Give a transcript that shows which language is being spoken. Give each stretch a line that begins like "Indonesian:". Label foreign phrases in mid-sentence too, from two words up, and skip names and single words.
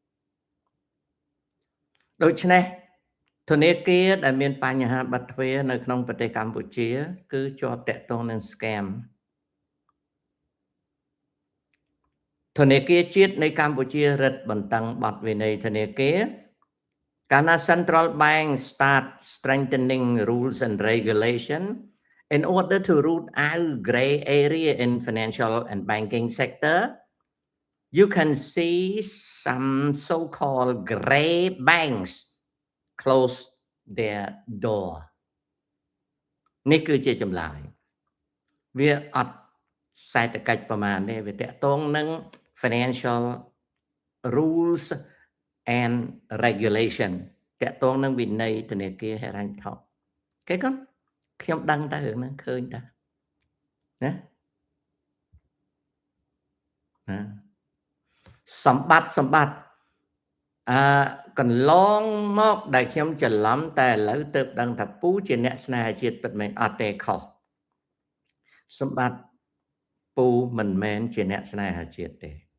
Khmer: ដូច្នេះ ធនាគារ ដែល មាន បញ្ហា បិទទ្វារ នៅ ក្នុង ប្រទេស កម្ពុជា គឺជាប់ តាក់ទង នឹង Scam ធនាគារ ជាតិ នៃ កម្ពុជា រឹតបន្តឹង បទវិន័យ ធនាគារ កាលណា
English: Central Bank start strengthening rules and regulation in order to root out gray area in financial and banking sector, you can see some so-called gray banks close their door.
Khmer: នេះ គឺជា ចម្លើយ វា អត់ សេដ្ឋកិច្ច ប្រមាណ ទេ វា តាក់ទង នឹង
English: financial rules and regulation
Khmer: តាក់ទង នឹង វិន័យ ធនាគារ ហិរញ្ញវត្ថុ គេកូន ខ្ញុំ ដឹង តែ រឿង ហ្នឹង ឃើញ តែ ណា សម្បត្តិ កន្លង មក ដែល ខ្ញុំ ច្រឡំ តែ ឥឡូវ ទើប ដឹង ថា ពូ ជា អ្នក ស្នេហាជាតិ ពិតមែន អត់ទេ ខុស សម្បត្តិ ពូ មិនមែន ជា អ្នក ស្នេហាជាតិ ទេ